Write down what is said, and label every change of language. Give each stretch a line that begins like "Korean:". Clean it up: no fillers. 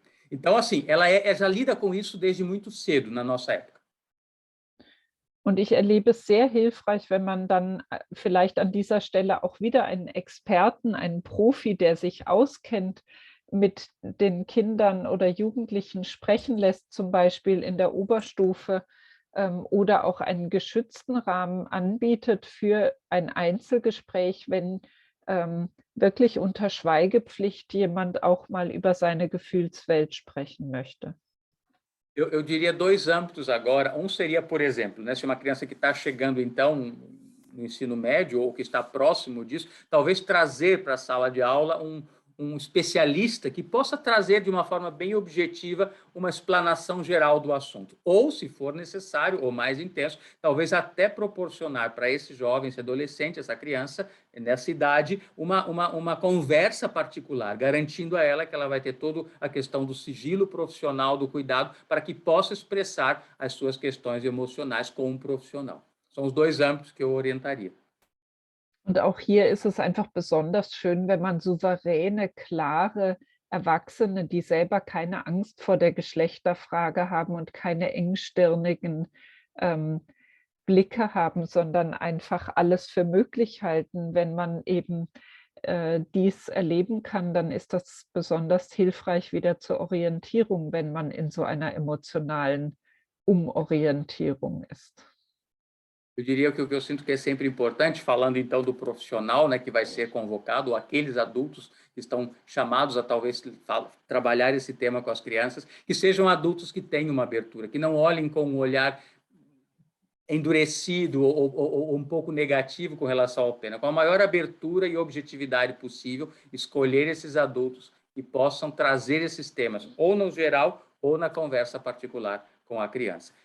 Portuguese: Então, assim, ela já lida com isso desde muito cedo, na nossa época.
German: Und ich erlebe es sehr hilfreich, wenn man dann vielleicht an dieser Stelle auch wieder einen Experten, einen Profi, der sich auskennt, mit den Kindern oder Jugendlichen sprechen lässt, zum Beispiel in der Oberstufe, oder auch einen geschützten Rahmen anbietet für ein Einzelgespräch, wenn wirklich unter Schweigepflicht jemand auch mal über seine Gefühlswelt sprechen möchte.
Portuguese: Eu diria dois âmbitos agora. Um seria, por exemplo, né, se uma criança que está chegando, então, no ensino médio ou que está próximo disso, talvez trazer para a sala de aula um especialista que possa trazer de uma forma bem objetiva uma explanação geral do assunto. Ou, se for necessário, ou mais intenso, talvez até proporcionar para esse jovem, esse adolescente, essa criança, nessa idade, uma conversa particular, garantindo a ela que ela vai ter toda a questão do sigilo profissional, do cuidado, para que possa expressar as suas questões emocionais com um profissional. São os dois âmbitos que eu orientaria.
German: Und auch hier ist es einfach besonders schön, wenn man souveräne, klare Erwachsene, die selber keine Angst vor der Geschlechterfrage haben und keine engstirnigen Blicke haben, sondern einfach alles für möglich halten. Wenn man eben dies erleben kann, dann ist das besonders hilfreich wieder zur Orientierung, wenn man in so einer emotionalen Umorientierung ist.
Portuguese: Eu diria que o que eu sinto que é sempre importante, falando então do profissional, né, que vai ser convocado, ou aqueles adultos que estão chamados a talvez trabalhar esse tema com as crianças, que sejam adultos que tenham uma abertura, que não olhem com um olhar endurecido ou um pouco negativo com relação à pena. Com a maior abertura e objetividade possível, escolher esses adultos que possam trazer esses temas, ou no geral, ou na conversa particular com a criança.